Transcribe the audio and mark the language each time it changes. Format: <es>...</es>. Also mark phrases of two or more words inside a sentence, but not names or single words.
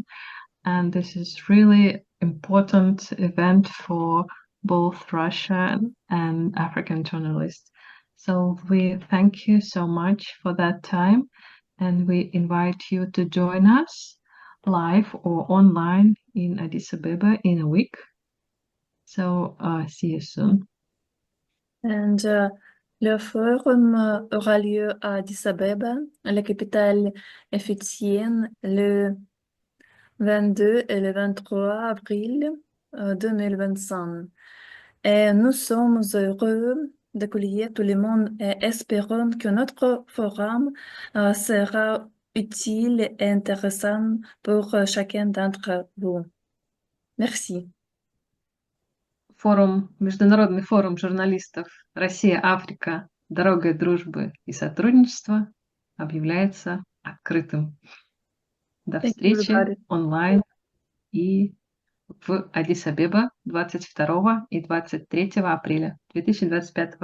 <en>And this is really important event for both Russian and African journalists. So we thank you so much for that time, and we invite you to join us live or online in Addis Ababa in a week. So see you soon.</en> <fr>And le forum aura lieu à Addis Abeba, la capitale égyptienne, le 22 et le 23 avril 2025. Et nous sommes heureux d'accueillir tout le monde et espérons que notre forum sera utile et intéressant pour chacun d'entre vous. Merci.</fr> <ru>Международный форум журналистов Россия-Африка «Дорогой дружбы и сотрудничества» объявляется открытым. До встречи онлайн и в Аддис-Абеба 22 и 23 апреля 2025 года.</ru>